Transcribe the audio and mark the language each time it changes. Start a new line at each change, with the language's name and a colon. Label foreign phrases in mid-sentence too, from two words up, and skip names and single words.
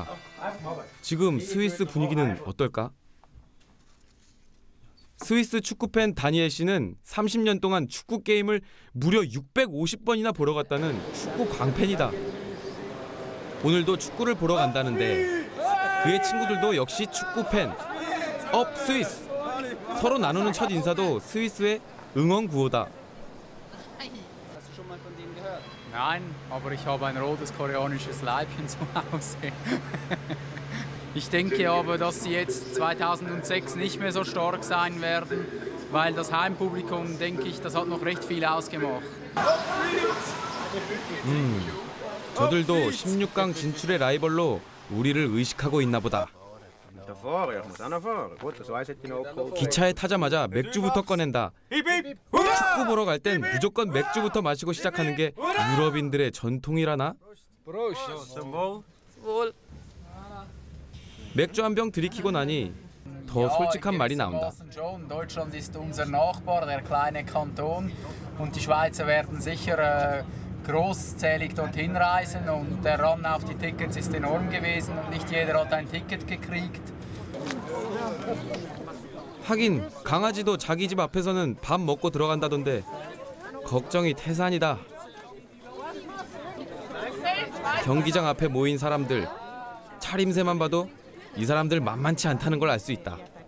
Korean: 지금 스위스 분위기는 어떨까? 스위스 축구팬 다니엘 씨는 30년 동안 축구 게임을 무려 650번이나 보러 갔다는 축구 광팬이다. 오늘도 축구를 보러 간다는데 그의 친구들도 역시 축구팬. 업 스위스! 서로 나누는 첫 인사도 스위스의 응원 구호다.
German: Nein, aber ich habe ein rotes koreanisches Leibchen zu Hause. Ich denke aber, dass sie jetzt 2006 nicht mehr so stark sein werden, weil das Heimpublikum, denke ich, das hat noch recht viel ausgemacht.
Korean: 저들도 16강 진출의 라이벌로 우리를 의식하고 있나 보다. 기차에 타자마자 맥주부터 꺼낸다. 축구 보러 갈 땐 무조건 맥주부터 마시고 시작하는 게 유럽인들의 전통이라나? 맥주 한 병 들이키고 나니 더 솔직한 말이 나온다.
German: Deutschland ist unser Nachbar, der kleine Kanton, und die Schweizer werden sicher großzählig dorthin reisen, und der Run auf die Tickets ist enorm gewesen und nicht jeder hat ein Ticket gekriegt.
Korean: 하긴 강아지도 자기 집 앞에서는 밥 먹고 들어간다던데 걱정이 태산이다. 경기장 앞에 모인 사람들, 차림새만 봐도 이 사람들 만만치 않다는 걸 알 수 있다.